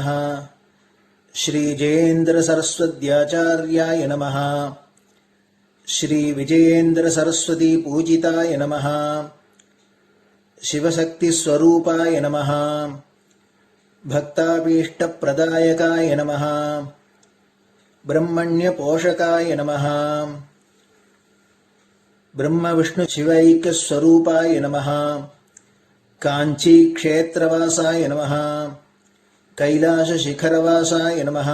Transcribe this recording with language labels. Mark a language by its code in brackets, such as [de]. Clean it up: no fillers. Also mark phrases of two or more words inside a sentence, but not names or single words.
[sa] श्री जयेन्द्र सरस्वत्याचार्याय नमः. श्री विजयेन्द्र सरस्वती पूजिताय नमः. शिवशक्ति स्वरूपाय नमः. भक्ताभीष्ट प्रदायकाय नमः. ब्रह्मण्यपोषकाय नमः। ब्रह्मविष्णुशिवैक्यस्वरूपाय नमः। काञ्चीक्षेत्रवासाय नमः। कैलासशिखरवासाय नमः।